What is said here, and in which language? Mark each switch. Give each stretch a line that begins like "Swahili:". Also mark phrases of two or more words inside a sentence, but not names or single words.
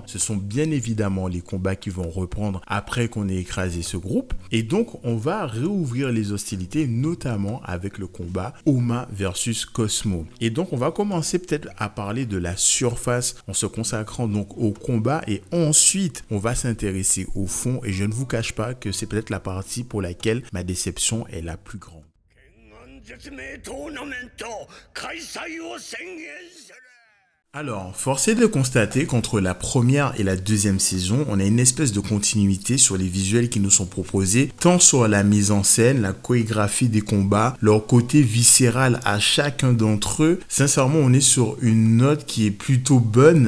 French: Ce sont bien évidemment les combats qui vont reprendre après qu'on ait écrasé ce groupe, et donc on va réouvrir les hostilités, notamment avec le combat Oma versus Cosmo. Et donc on va commencer peut-être à parler de la surface en se consacrant donc au combat, et ensuite on va s'intéresser au fond, et je ne vous cache pas que c'est peut-être la partie pour laquelle ma déception est la plus grande.
Japanese: 絶命トーナメント開催を宣言する。
French: Alors, force est de constater qu'entre la première et la deuxième saison, on a une espèce de continuité sur les visuels qui nous sont proposés, tant sur la mise en scène, la chorégraphie des combats, leur côté viscéral à chacun d'entre eux. Sincèrement, on est sur une note qui est plutôt bonne.